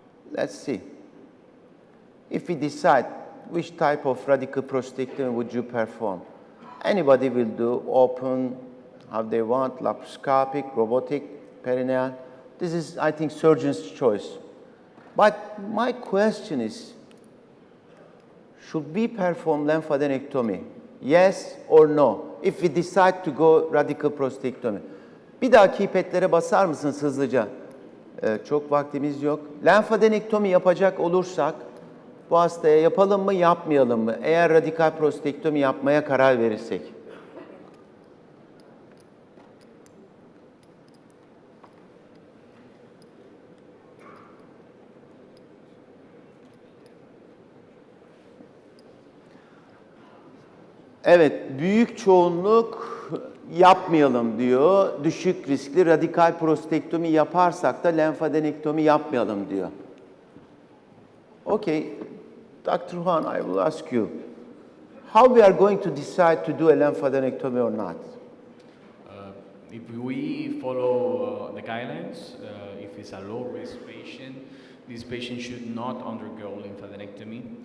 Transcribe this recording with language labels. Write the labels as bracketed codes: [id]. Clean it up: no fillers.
[en] Let's see. If we decide which type of radical prostatectomy would you perform, anybody will do open, how they want, laparoscopic, robotic, perineal. This is, I think, surgeon's choice. But my question is, should we perform lymphadenectomy? Yes or no? If we decide to go radical prostatectomy. [tr] Bir daha keypad'lere basar mısınız hızlıca? Çok vaktimiz yok. Lenfadenektomi yapacak olursak bu hastaya yapalım mı, yapmayalım mı? Eğer radikal prostatektomi yapmaya karar verirsek. Evet, büyük çoğunluk yapmayalım diyor. Düşük riskli radikal prostatektomi yaparsak da lenfadenektomi yapmayalım diyor. [en] Okay, Dr. Juan, I will ask you, how we are going to decide to do a lymphadenectomy or not? If we follow the guidelines, if it's a low-risk patient, this patient should not undergo lymphadenectomy.